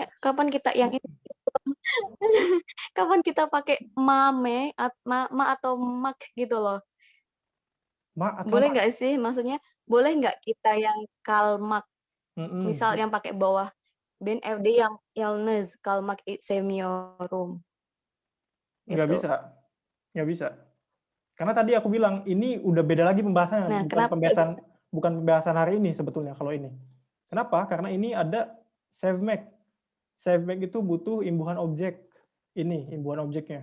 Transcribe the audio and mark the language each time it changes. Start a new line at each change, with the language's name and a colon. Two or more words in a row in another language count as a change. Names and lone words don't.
Indonesian: gimana? kapan kita yang ini kapan kita pakai mame ma atau mak gitu loh. Boleh nggak sih? Maksudnya boleh nggak kita yang kalmak? Misal yang pakai bawah
Turkish: Ben FD
Indonesian: yang
Turkish: Yalnız kalmak semiorum.
Indonesian: Nggak Gitu. bisa. Nggak bisa. Karena tadi aku bilang, ini udah beda lagi pembahasannya. Nah, bukan pembahasan hari ini sebetulnya kalau ini. Kenapa? Karena ini ada sevmek. Sevmek itu butuh imbuhan objek. ini imbuhan objeknya.